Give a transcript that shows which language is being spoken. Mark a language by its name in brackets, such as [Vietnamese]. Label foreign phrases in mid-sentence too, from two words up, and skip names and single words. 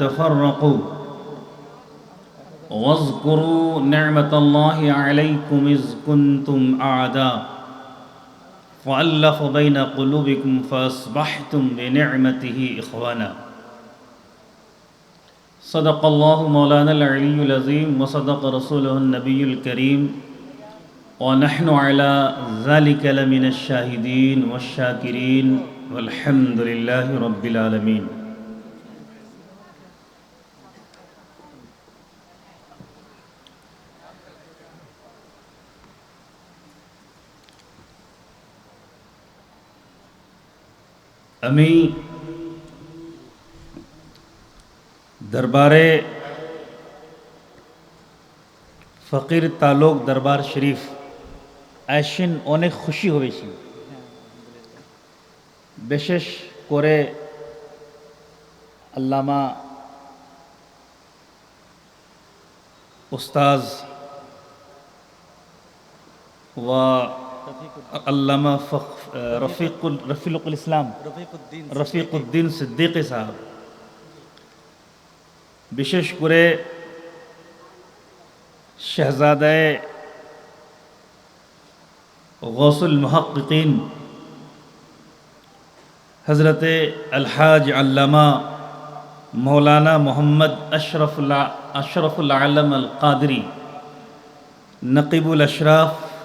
[Arabic] تفرقوا واذكروا نعمة الله عليكم إذ كنتم أعداء فألف بين قلوبكم فأصبحتم بنعمته إخوانا۔ صدق الله مولانا العلي العظيم وصدق رسوله النبي الكريم ونحن على ذلك لمن الشاهدين والشاكرين والحمد لله رب العالمين۔ [Bangla] আমি দরবার ফকির তালুক দরবার শরীফ এসে অনেক খুশি হয়েছি। বিশেষ করে আল্লামা উস্তাজ و علامہ رفیق الدین صدیقی صاحب বিশেষ করে شہزادہ [Urdu] غوث المحققین حضرت الحاج علامہ مولانا محمد اشرف العالم القادری نقیب الاشراف